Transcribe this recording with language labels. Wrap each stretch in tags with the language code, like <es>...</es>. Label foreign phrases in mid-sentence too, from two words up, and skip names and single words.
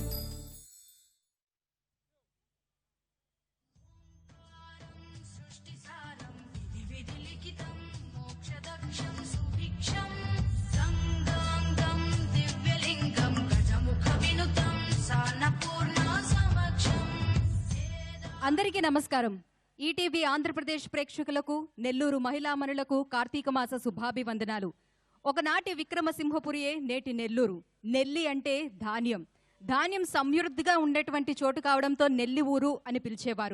<sa>सृष्टिसारं विधिलिखितं मोक्षदक्षं सुभिक्षं गंगांगं दिव्यलिंगं गजमुखविनुतं सान्नपूर्णा समक्षं।</sa> <te>అందరికీ నమస్కారం. ఈటీవీ ఆంధ్రప్రదేశ్ ప్రేక్షకులకు, నెల్లూరు మహిళామణులకు కార్తీక మాస శుభాభివందనాలు. ఒకనాటి విక్రమసింహపురియే నేటి నెల్లూరు. నెల్లి అంటే ధాన్యం. ధాన్యం సమృద్ధిగా ఉండేటువంటి చోటు కావడంతో నెల్లి ఊరు అని పిలిచేవారు.</te>